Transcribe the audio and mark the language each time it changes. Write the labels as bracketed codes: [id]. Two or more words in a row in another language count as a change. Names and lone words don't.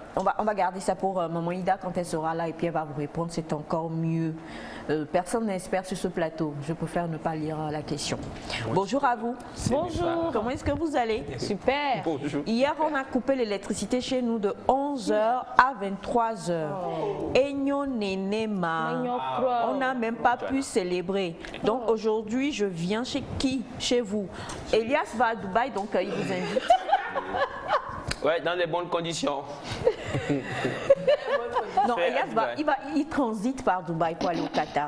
[fr] on va garder ça pour maman Ida quand elle sera là et puis elle va vous répondre. C'est encore mieux. Personne n'est expert sur ce plateau. Je préfère ne pas lire la question. Bonjour à vous. Bonjour. Comment est-ce que vous allez? Super. Bonjour. Hier, on a coupé l'électricité chez nous de 11h à 23h. [ee] Enyo Nenema. [fr] On n'a même pas pu célébrer. Donc aujourd'hui, je viens chez qui? Chez vous. Elias va à Dubaï, donc il vous invite. Ouais, dans les bonnes conditions. Non, Fait à Elias Dubaï. il transite par Dubaï pour aller au Qatar.